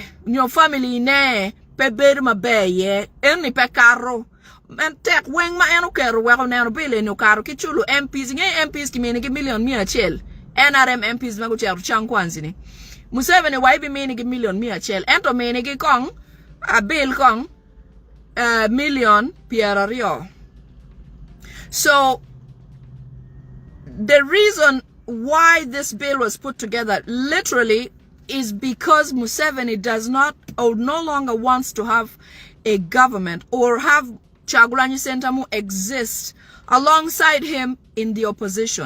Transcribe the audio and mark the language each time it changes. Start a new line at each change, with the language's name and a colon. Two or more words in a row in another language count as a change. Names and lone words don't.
Acoli: Nyo family ne pe beri ma be ye. En ni pe karo. Men tek weng ma eno kero weko neno bile no karo kichulu MPs nge MPs kimene ki million mia chel NRM MPs mago chero chankwanzi ni Museveni waibi mene ki million mia chel ento mene ki kong a bill kong million piera rio.
English: So the reason why this bill was put together literally is because Museveni does not or no longer wants to have a government or have Kyagulanyi Ssentamu exists alongside him in the opposition.